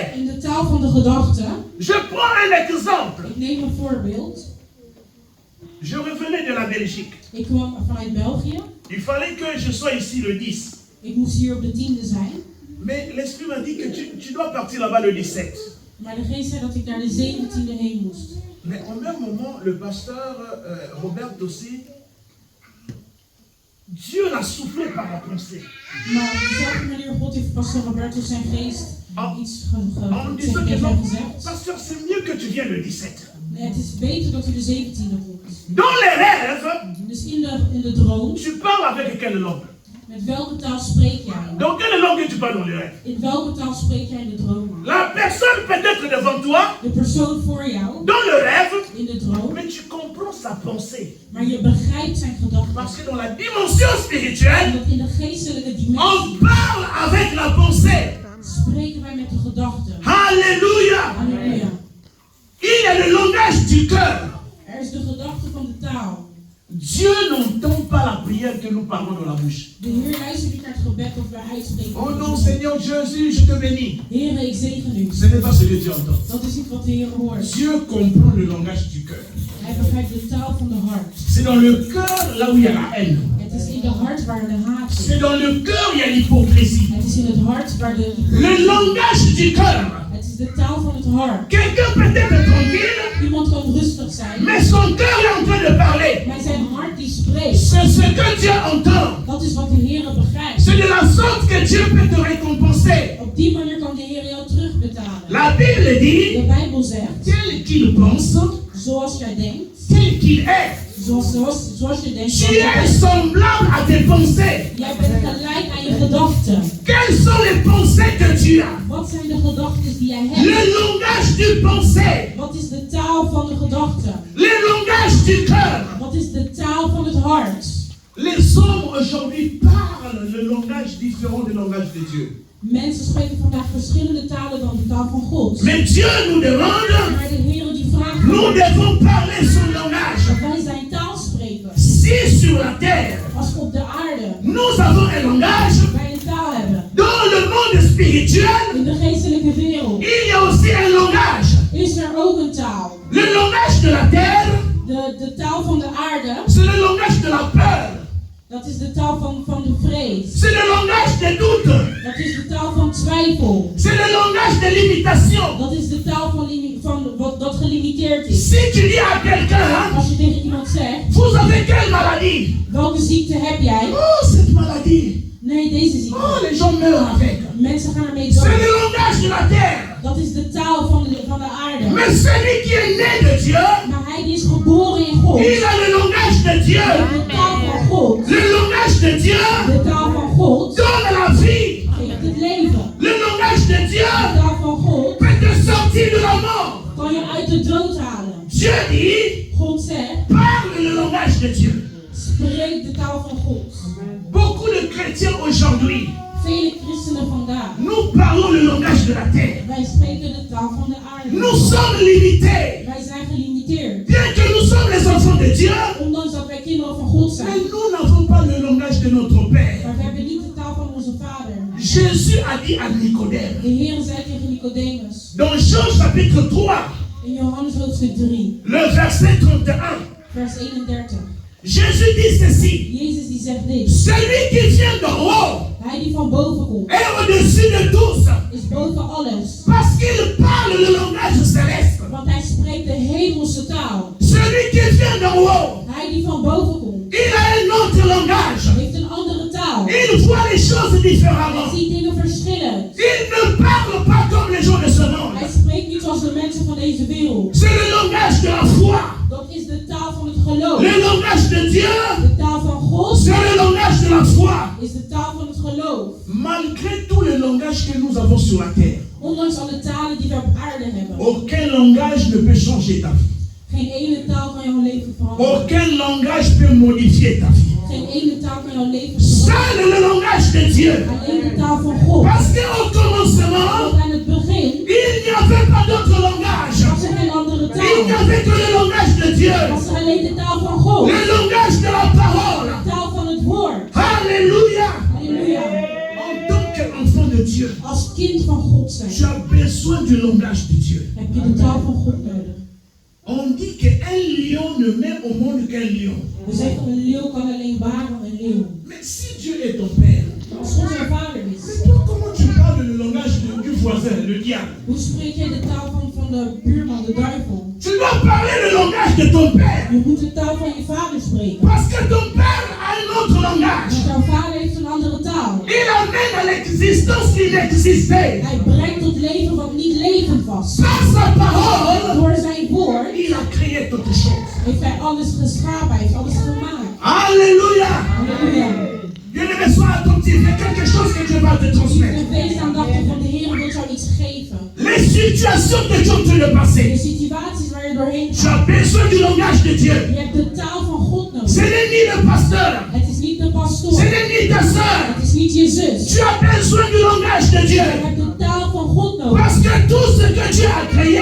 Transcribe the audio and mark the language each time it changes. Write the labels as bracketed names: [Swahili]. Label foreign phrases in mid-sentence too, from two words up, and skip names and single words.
[Dutch] In de taal van de gedachte, [French] je prends un exemple. [Dutch] ik neem een voorbeeld. [French] Je revenais de la Belgique. [Dutch] Ik kwam vanuit België. [French] Il fallait que je sois ici le 10. [Dutch] Ik moest hier op de 10e zijn. [French] Mais l'Esprit m'a dit que tu dois partir là-bas le 17. [Dutch] Maar de geest zei dat ik naar de 17e heen moest. [French] Mais au même moment, le pasteur Robert aussi, Dieu l'a soufflé par la pensée. [Dutch] Maar op dezelfde manier, God heeft pastor Roberto zijn geest iets [French] En disant que [Dutch] tegen [French] non, [Dutch] hem gezegd. [French] pasteur, c'est mieux que tu viennes le 17. [Dutch] Nee, het is beter dat u de 17e komt. [French] Dans les rêves, [Dutch] Dus in de droom, [French] tu parles avec quelle langue? [Dutch] met welke taal spreek jij? [French] Dans quelle langue tu parles dans les rêves? [Dutch] In welke taal spreek jij in de droom? [French] La personne peut être devant toi, [Dutch] De persoon voor jou, [French] dans le rêve, [Dutch] in de droom, [French] mais tu comprends sa pensée. [Dutch] maar je begrijpt zijn gedachten. [French] Parce que dans la dimension spirituelle, [Dutch] Omdat in de geestelijke [French] on [Dutch] dimensie [French] parle avec la pensée. [Dutch] spreken wij met de gedachten. [French] Alléluia! [Dutch] Halleluja. [French] Il y a le langage du cœur. [Dutch] Er is de gedachte van de taal. [French] Dieu n'entend pas la prière que nous parlons dans la bouche. [Dutch] De Heer luistert niet naar het gebed dat wij uitspreken. [French] Oh non, Seigneur Jésus, je te bénis. [Dutch] Heere, ik zegen u. [French] Ce n'est pas ce que Dieu entend. [Dutch] Dat is niet wat de Heer hoort. [French] Dieu comprend le langage du cœur. [Dutch] Hij begrijpt de taal van de hart. [French] C'est dans le cœur là où il y a la haine. [Dutch] Het is in de hart waar de haat [French] C'est [Dutch] zit. [French] dans le cœur où il y a l'hypocrisie. [Dutch] Het is in het hart waar de... [French] Le langage du cœur. [Dutch] Het is de taal van het hart. [French] Quelqu'un peut être tranquille, [Dutch] Iemand kan rustig zijn, [French] mais son cœur est en train de parler. [Dutch] maar zijn hart die spreekt. [French] C'est ce que Dieu entend. [Dutch] Dat is wat de Heer begrijpt. [French] C'est de la sorte que Dieu peut te récompenser. [Dutch] Op die manier kan de Heer jou terugbetalen. [French] La Bible [Dutch] De [French] dit, [Dutch] Bijbel zegt, [French] tel qu'il pense, [Dutch] zoals jij denkt, [French] tel qu'il est. [Dutch] zoals je denkt, [French] Tu es semblable à tes pensées. [Dutch] jij bent gelijk aan je gedachten. [French] Quelles sont les pensées que tu as? [Dutch] Wat zijn de gedachten die jij hebt? [French] Le langage du pensée. [Dutch] Wat is de taal van de gedachten? [French] Le langage du cœur. [Dutch] Wat is de taal van het hart? [French] Les hommes aujourd'hui parlent le langage différent du langage de Dieu. [Dutch] Mensen spreken vandaag verschillende talen dan de taal van God. [French] Mais Dieu nous demande, [Dutch] Maar de Heer die vraagt [French] nous devons parler son langage. [Dutch] dat wij zijn taal spreken. [French] Si sur la terre, [Dutch] Als we op de aarde [French] nous avons un langage, [Dutch] wij een taal hebben. [French] dans le monde spirituel, [Dutch] In de geestelijke wereld [French] il y a aussi un langage. [Dutch] is er ook een taal. [French] Le langage de la terre, [Dutch] De taal van de aarde, [French] c'est le langage de la peur. [Dutch] dat is de taal van de vrees. [French] C'est le langage des doutes. [Dutch] Dat is de taal van twijfel. [French] C'est le langage de l'imitation. [Dutch] Dat is de taal dat gelimiteerd is. [French] Si tu dis à quelqu'un, [Dutch] Als je tegen iemand zegt, [French] vous avez quelle maladie? [Dutch] welke ziekte heb jij? [French] Oh, cette maladie. [Dutch] Nee, deze ziekte. [French] Oh, les gens meurent avec. [Dutch] Mensen gaan ermee [French] C'est [Dutch] dood. [French] le langage de la terre. [Dutch] Dat is de taal van de aarde. [French] Mais celui qui est né de Dieu, [Dutch] Maar hij die is geboren in God. [French] il a le langage de Dieu. [Dutch] De taal van God. [French] Le langage de Dieu [Dutch] De taal van God [French] donne la vie. [Dutch] geeft het leven. [French] Le langage de [Dutch] De [French] Dieu [Dutch] taal van God [French] peut te sortir de la mort. [Dutch] kan je uit de dood halen. [French] Dieu dit, [Dutch] God zegt, [French] parle le langage de Dieu. [Dutch] spreek de taal van God. [French] Beaucoup de chrétiens aujourd'hui, [Dutch] Vele christenen vandaag, [French] nous parlons le langage de la terre. [Dutch] wij spreken de taal van de aarde. [French] Nous sommes limités. [Dutch] Wij zijn gelimiteerd. [French] Bien que nous sommes les enfants de Dieu, [Dutch] Ondanks dat wij kinderen van God zijn. [French] mais nous n'avons pas le langage de notre Père. [Dutch] Maar we hebben niet de taal van onze vader. [French] Jésus a dit à Nicodème, [Dutch] De Heer zei tegen Nicodemus, [French] dans Jean chapitre 3, [Dutch] in Johannes hoofdstuk 3, [French] le verset 31, [Dutch] vers 31. [French] Jésus dit ceci, [Dutch] Jezus die zegt dit. [French] celui qui vient d'en haut [Dutch] Hij die van boven komt, [French] est au-dessus de tous, [Dutch] is boven alles. [French] parce qu'il parle le langage céleste. [Dutch] Want hij spreekt de hemelse taal. [French] Celui qui vient d'en haut, [Dutch] Hij die van boven komt, [French] il a un autre langage. [Dutch] heeft een andere taal. [French] Il voit les choses [Dutch] Hij [French] différemment. [Dutch] ziet dingen verschillend. [French] Il ne parle pas comme les gens de ce monde. [Dutch] Hij spreekt niet zoals de mensen van deze wereld. [French] C'est le langage de la foi. [Dutch] Dat is de taal van het geloof. [French] Le langage de Dieu, [Dutch] De taal van God [French] c'est le langage de la foi. [Dutch] is de taal van het geloof. [French] Malgré tous les langages que nous avons sur la terre, [Dutch] Ondanks alle talen die we op aarde hebben. [French] aucun langage ne peut changer ta vie. [Dutch] Geen ene taal kan jouw leven veranderen. [French] Aucun langage peut modifier ta vie. [Dutch] Geen ene taal kan jouw leven veranderen. [French] Seul le langage de Dieu. [Dutch] Alleen de taal van God. [French] Parce qu'au commencement, [Dutch] Want aan het begin [French] il n'y avait pas d'autre langage. [Dutch] was er geen andere [French] Il n'y [Dutch] taal. [French] avait que le langage de Dieu. [Dutch] Was er alleen de taal van God. [French] Le langage de la parole. [Dutch] De taal van het woord. [French] Alléluia. [Dutch] Halleluja. [French] En tant qu'enfant de Dieu, [Dutch] Als kind van God zijn, [French] tu as besoin du langage de Dieu. [Dutch] heb je de taal van God nodig. [French] On dit qu'un lion ne met au monde qu'un lion. [Dutch] We zeggen een leeuw kan alleen baren een leeuw. [French] Mais si Dieu est ton père, [Dutch] Als God zijn vader is, [French] mais toi, comment tu parles le langage du voisin, le diable? [Dutch] hoe spreek jij de taal van de buurman, de duivel? [French] Tu dois parler le langage de ton père. [Dutch] Je moet de taal van je vader spreken. [French] Parce que ton père a un autre langage. [Dutch] Want jouw vader heeft een andere taal. [French] Il amène à l'existence l'inexisté. [Dutch] Hij brengt tot leven wat niet levend was. [French] Par sa parole, [Dutch] Door zijn woord [French] il a créé toutes choses. [Dutch] heeft hij alles geschapen, hij heeft alles gemaakt. [French] Alléluia. [Dutch] Halleluja. [French] Bien-aimé, sois attentif. Il y a quelque chose que Dieu va te transmettre. [Dutch] En wees aandachtig, want de Heer wil jou iets geven. [French] Les situations que tu es en train de [Dutch] De [French] passer, [Dutch] situaties waar je doorheen [French] tu [Dutch] gaat. [French] as besoin du langage de Dieu. [Dutch] Je hebt de taal van God [French] Ce [Dutch] nodig. [French] n'est ni le pasteur, [Dutch] Het is niet de [French] ce [Dutch] pastoor. [French] n'est ni ta soeur. [Dutch] Het is niet je zus. [French] Tu as besoin du langage de [Dutch] Je [French] Dieu. [Dutch] hebt de taal van God nodig. [French] Parce que tout ce que Dieu a créé,